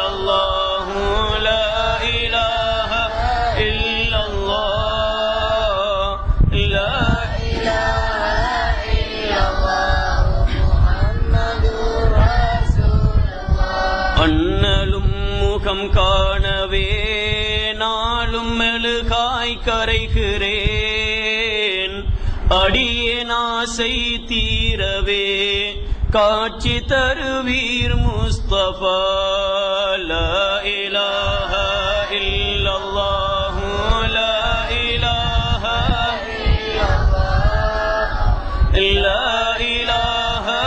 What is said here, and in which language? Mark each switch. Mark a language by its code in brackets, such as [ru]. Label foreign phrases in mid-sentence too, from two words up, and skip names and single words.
[ar] الله لا إله إلا الله لا إله إلا الله محمد رسول الله أنلم முகம் [ta] காணவே நாளும் மெழுகாய் கரைகிறேன் அடியேன் ஆசை தீரவே காட்சி தருவீர் முஸ்தபா [ar] لا إله إلا الله لا إله إلا الله لا إله